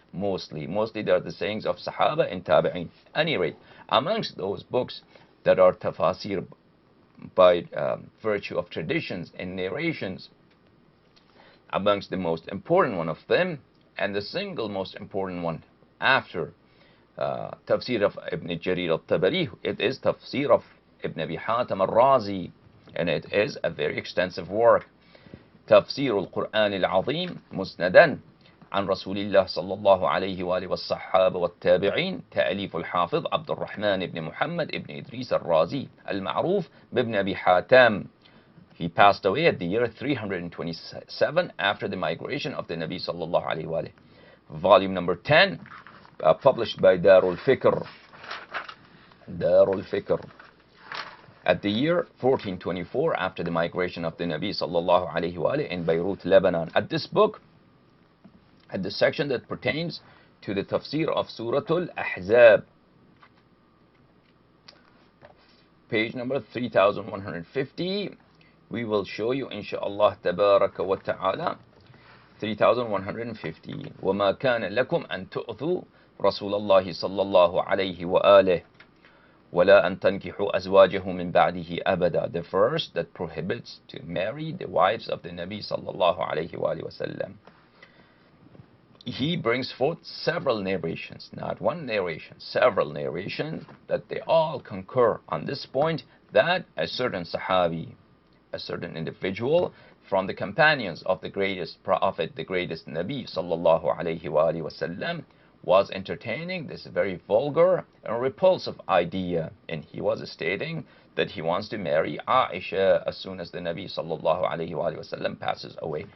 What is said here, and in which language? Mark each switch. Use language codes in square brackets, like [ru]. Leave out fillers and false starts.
[en] Mostly they are the sayings of Sahaba and Tabi'in. Anyway, amongst those books that are tafasir by virtue of traditions and narrations, amongst the most important one of them, and the single most important one after tafsir of Ibn Jarir al-Tabari, it is tafsir of Ibn Abi Hatim al-Razi, and it is a very extensive work. [ar] تفسير القرآن العظيم مسندا عن رسول الله صلى الله عليه وآله والصحابة والتابعين، تأليف الحافظ عبد الرحمن بن محمد بن إدريس الرازي المعروف بابن أبي حاتم. [en] He passed away at the year 327 after the migration of the Nabi sallallahu alayhi wa sallam. Volume number 10, published by Darul Fikr. Darul Fikr. At the year 1424 after the migration of the Nabi sallallahu alayhi wa sallam in Beirut, Lebanon. At this book, at the section that pertains to the tafsir of Suratul Ahzab, page number 3150 We will show you inshallah tabaraka wa ta'ala 3150. [ar] وما كان لكم أن تؤذوا رسول الله صلى الله عليه وآله ولا أن تنكحوا أزواجه من بعده أبدا. [en] The verse that prohibits to marry the wives of the Nabi [ar] صلى الله عليه وآله وسلم. [en] He brings forth several narrations, not one narration, several narrations, that they all concur on this point, that a certain Sahabi, a certain individual from the companions of the greatest Prophet, the greatest Nabi sallallahu alayhi wa alihi wasallam, was entertaining this very vulgar and repulsive idea, and he was stating that he wants to marry Aisha as soon as the Nabi sallallahu alayhi wa alihi wasallam passes away.